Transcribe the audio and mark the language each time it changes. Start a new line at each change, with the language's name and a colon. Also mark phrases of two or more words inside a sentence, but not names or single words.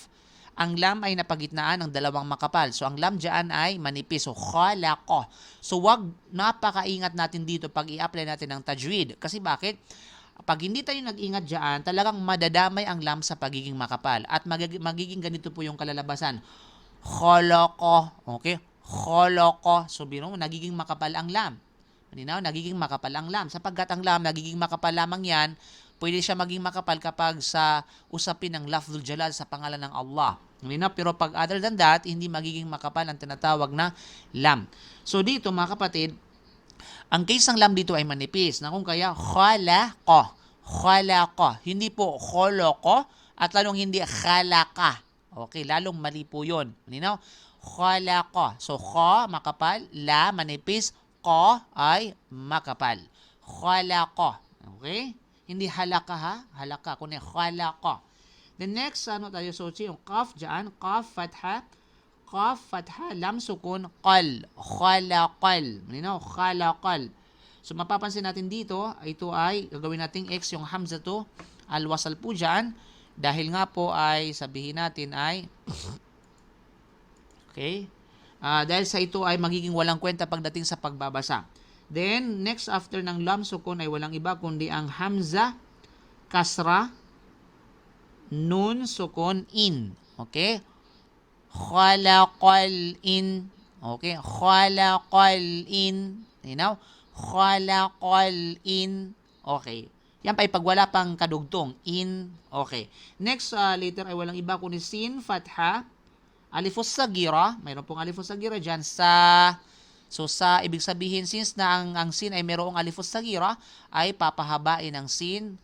Filipino: Ang lam ay napagitnaan ng dalawang makapal. So, ang lam diyan ay manipis. So, khalaqa. So, wag napakaingat natin dito pag i-apply natin ng tajwid. Kasi bakit? Pag hindi tayo nag-ingat diyan, talagang madadamay ang lam sa pagiging makapal. At magiging ganito po yung kalalabasan. Khalaqa. Okay? Khalaqa. So, biro mo, nagiging makapal ang lam. Malinaw, nagiging makapal ang lam. Sapagkat ang lam, nagiging makapal lamang yan, pwede siya maging makapal kapag sa usapin ng
Arabic: لفظ الجلالة
Filipino: sa pangalan ng Allah. Malinaw, pero pag
English: other than that,
Filipino: hindi magiging makapal ang tinatawag na lam. So dito mga kapatid, ang case ng lam dito ay manipis. Na kung kaya, khalaqa. Khalaqa. Hindi po khalaqa at lalong hindi khalaqa. Okay, lalong mali po yun. Malinaw? Khalaqa. So, kha, makapal. La, manipis. Qa ay makapal. Khalaqa. Okay? Hindi halaka ha? Halaka. Kundi khalaqa.
English: The next,
Filipino: tayo sochi? Yung qaf dyan. Qaf, fatha. Qaf, fatha. Lam, sukun. Qal. Khalaqal. Malinaw? Khalaqal. So, mapapansin natin dito, ito ay, gagawin nating X, yung hamza to. Al-wasal po dyan. Dahil nga po ay, sabihin natin ay, okay? Dahil sa ito ay magiging walang kwenta pagdating sa pagbabasa.
English: Then, next after
Filipino: ng lam sukun ay walang iba kundi ang hamza, kasra, nun sukun, in. Okay? Khalaqal in. Okay? Khalaqal in. Now, khalaqal in. Okay. Yan pa pag wala pang kadugtong. In. Okay. Next letter ay walang iba kundi sin, fatha,
Arabic: الألف الصغيرة.
Filipino: Mayroon pong
Arabic: الألف الصغيرة
Filipino: dyan sa... So sa ibig sabihin, since na ang sin ay mayroong
Arabic: الألف الصغيرة,
Filipino: ay papahabain ang sin.